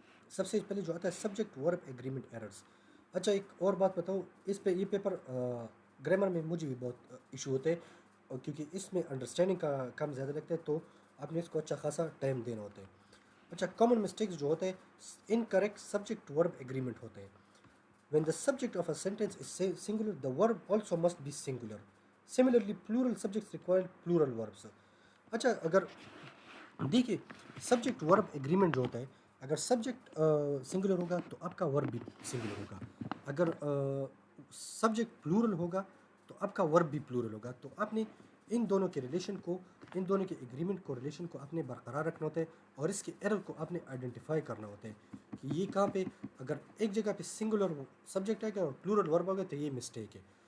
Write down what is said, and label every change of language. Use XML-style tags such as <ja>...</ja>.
<ur>سب سے پہلے جو آتا ہے سبجیکٹ ورب ایگریمنٹ ایررز. اچھا, ایک اور بات بتاؤں, اس پہ یہ پیپر گرامر میں مجھے بھی بہت ایشو ہوتے ہیں, کیونکہ اس میں انڈرسٹینڈنگ کا کام زیادہ لگتا ہے, تو آپ نے اس کو اچھا خاصا ٹائم دینا ہوتا ہے. اچھا, کامن مسٹیکس جو ہوتے ہیں, انکریکٹ سبجیکٹ ورب ایگریمنٹ ہوتے ہیں.</ur> <en>When the subject of a sentence is singular, the verb also must be singular. Similarly, plural subjects require plural verbs.</en> <ur>اچھا, اگر دیکھیے سبجیکٹ ورب ایگریمنٹ جو ہوتا ہے, اگر سبجیکٹ سنگولر ہوگا تو آپ کا ورب بھی سنگولر ہوگا, اگر سبجیکٹ پلورل ہوگا تو آپ کا ورب بھی پلورل ہوگا. تو آپ نے ان دونوں کے ریلیشن کو, ان دونوں کے ایگریمنٹ کو, ریلیشن کو آپ نے برقرار رکھنا ہوتا ہے, اور اس کے ایرر کو آپ نے آئیڈینٹیفائی کرنا ہوتا ہے کہ یہ کہاں پہ, اگر ایک جگہ پہ سنگولر سبجیکٹ ہے اور پلورل ورب ہوگا تو یہ مسٹیک ہے.</ur>